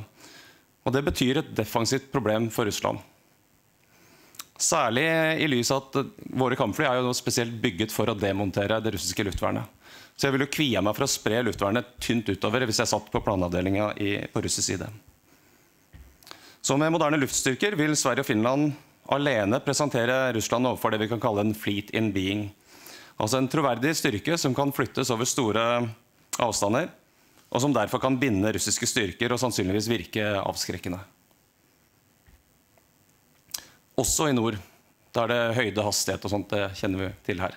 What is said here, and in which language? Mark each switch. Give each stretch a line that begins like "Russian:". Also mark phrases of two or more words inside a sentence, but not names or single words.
Norwegian: Og det betyr et defensivt problem for Russland. Særlig i lys av at våre kampfly jo spesielt bygget for å demontere det russiske luftvernet. Så jeg vil jo kvie meg for å spre luftvernet tynt utover hvis jeg satt på planavdelingen på russisk side. Så med moderne luftstyrker vil Sverige og Finland alene presentere Russland overfor det vi kan kalle en
English: fleet in being.
Norwegian: Altså en troverdig styrke som kan flyttes over store avstander, og som derfor kan binde russiske styrker og sannsynligvis virke avskrekkende. Også i nord, der det høyde hastighet og sånt, det kjenner vi til her.